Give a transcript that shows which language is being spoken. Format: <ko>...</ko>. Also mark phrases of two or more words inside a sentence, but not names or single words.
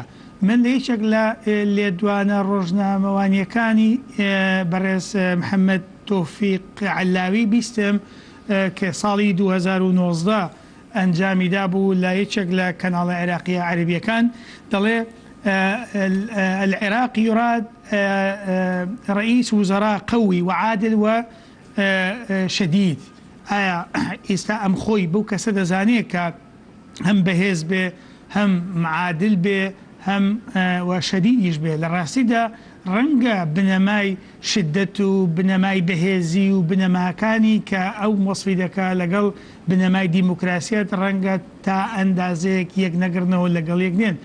<ckb>من لە یەکێک لە لێدوانە ڕۆژنامەوانیەکانی بەڕێز محەممەد تۆفیق عەلاوی بیستم کە ساڵی 2019 ئەنجامیدا بوو لە یەکێک لە کەناڵە عێراقیە عەربیەکان، دەڵێ</ckb> <ar>العراق يراد رئيس وزراء قوي وعادل وشديد.</ar> <ckb>ئێستا ئەم خۆی بەو کەسە دەزانێت کە هەم بەهێز بێ، هەم معادل بێ، هەم وشەدیدیش بێ. لە ڕاستیدا ڕەنگە بنەمای شدت و بنەمای بەهێزی و بنەماکانی کە ئەو وەسفی دەکا لەگەڵ بنەمای دیموکراسیەت ڕەنگە تا ئەندازەیەک یەک نەگرنەوە لەگەڵ یەک نێن.</ckb>